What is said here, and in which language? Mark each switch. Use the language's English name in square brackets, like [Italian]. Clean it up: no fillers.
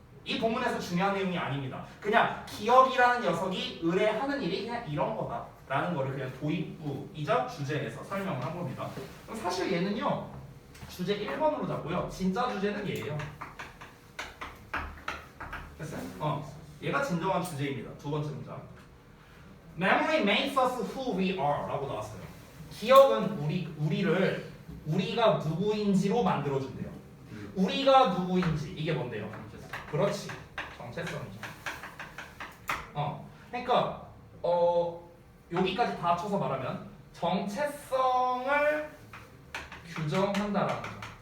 [Korean] 이 본문에서 중요한 내용이 아닙니다. 그냥 기억이라는 녀석이 의뢰하는 일이 그냥 이런 거다 라는 거를 그냥 도입부이자 주제에서 설명을 한 겁니다. 그럼 사실 얘는요 주제 1번으로 잡고요 진짜 주제는 얘예요. 됐어요? 얘가 진정한 주제입니다. 두 번째 문장. [English] Memory makes us who we are [Korean] 라고 나왔어요. 기억은 우리가 누구인지로 만들어준대요. 우리가 누구인지 이게 뭔데요? 그렇지. 정체성이죠. 그러니까 여기까지 다 합쳐서 말하면 정체성을 규정한다라는 거죠.